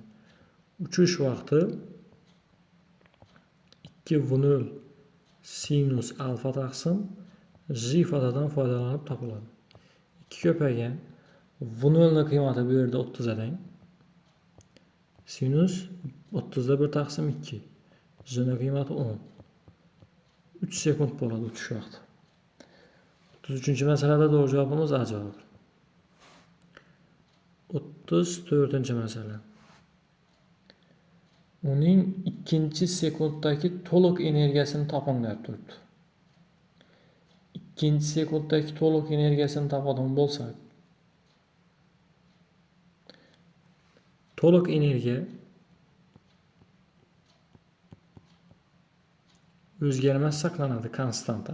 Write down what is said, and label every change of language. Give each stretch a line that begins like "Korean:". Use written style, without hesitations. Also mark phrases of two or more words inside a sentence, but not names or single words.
Uzbek: Uchish vaqti 2v0 sinus alfa taqsim j ifodadan foydalanib topiladi. 2 ko'paygan v0 ni qiymati bu yerda 30 adang. Sinus 30'da 1 taqsim 2. J'nin qiymati 10. 3 sekund bo'ladi uchish vaqti.
Turkish: 33-masalada doğru cevabımız A cevabı.
Uzbek: 34-masala. Uning ikkinchi sekunddagi to'liq energiyasini toping deb turibdi. Ikkinchi sekunddagi to'liq energiyasini topadigan bo'lsak, to'liq energiya o'zgarmas saqlanadi, konstanta.